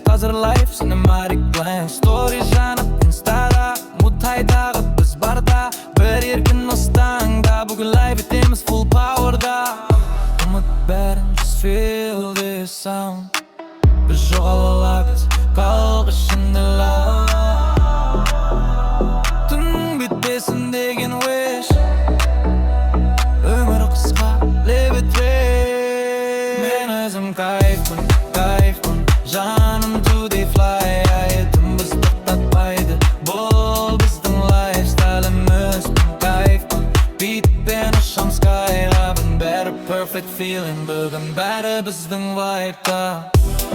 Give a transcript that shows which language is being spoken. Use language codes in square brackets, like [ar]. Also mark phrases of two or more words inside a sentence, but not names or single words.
[kk] Қазір [en] life cinematic plan, story [kk] жанып инстада. Мұттайдағы біз барда, бір еркін ұстаңда. Бүгін live етеміз [en] full powerда. [kk] Ұмыт бәрін, [en] just feel this sound. [kk] Біз жоғала аламыз, қалғы ішінде love. Түн бітпесін деген wish, өмір қысқа, [en] live it real. [kk] Мен өзім кайфпын, жаным [en] today fly. [kk] Айтым біз тоқтатпайды, бұл біздің лайфстайлымыз. Кайфпын, битпен ұшам скайға. Бәрі [en] perfect feeling, [kk] бүгін бәрі біздің вайбта.